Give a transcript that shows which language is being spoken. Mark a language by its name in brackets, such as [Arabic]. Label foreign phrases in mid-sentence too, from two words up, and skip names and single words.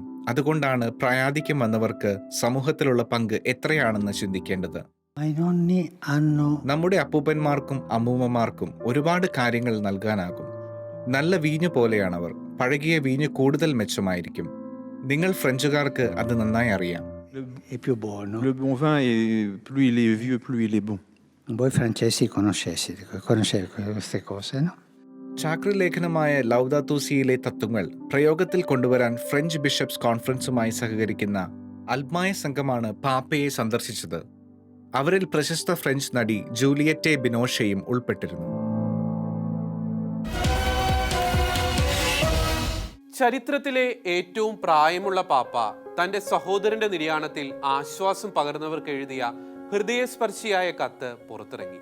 [Malayalam] അതുകൊണ്ടാണ് പ്രായാധിക്യം വന്നവർക്ക് സമൂഹത്തിലുള്ള പങ്ക് എത്രയാണെന്ന് ചിന്തിക്കേണ്ടത്. നമ്മുടെ അപ്പൂപ്പന്മാർക്കും അമ്മൂമ്മമാർക്കും ഒരുപാട് കാര്യങ്ങൾ നൽകാനാകും. നല്ല വീഞ്ഞു പോലെയാണവർ. പഴകിയ വീഞ്ഞ് കൂടുതൽ മെച്ചമായിരിക്കും. നിങ്ങൾ ഫ്രഞ്ചുകാർക്ക് അത് നന്നായി അറിയാം. [French] Le bon vin, plus il est vieux, plus il est bon. [Italian] Voi francesi conoscete queste cose, no? [Malayalam] ചാക്രലേഖനമായ ലൗദാത്തോ-സിയിലെ തത്വങ്ങൾ പ്രയോഗത്തിൽ കൊണ്ടുവരാൻ ഫ്രഞ്ച് ബിഷപ്സ് കോൺഫറൻസുമായി സഹകരിക്കുന്ന അൽമായ സംഘമാണ് പാപ്പയെ സന്ദർശിച്ചത്. അവരിൽ പ്രശസ്ത ഫ്രഞ്ച് നടി ജൂലിയറ്റെ ബിനോഷയും ഉൾപ്പെട്ടിരുന്നു. ചരിത്രത്തിലെ ഏറ്റവും പ്രായമുള്ള പാപ്പ തന്റെ സഹോദരന്റെ നിര്യാണത്തിൽ ആശ്വാസം പകർന്നവർക്ക് എഴുതിയ ഹൃദയസ്പർശിയായ കത്ത് പുറത്തിറങ്ങി.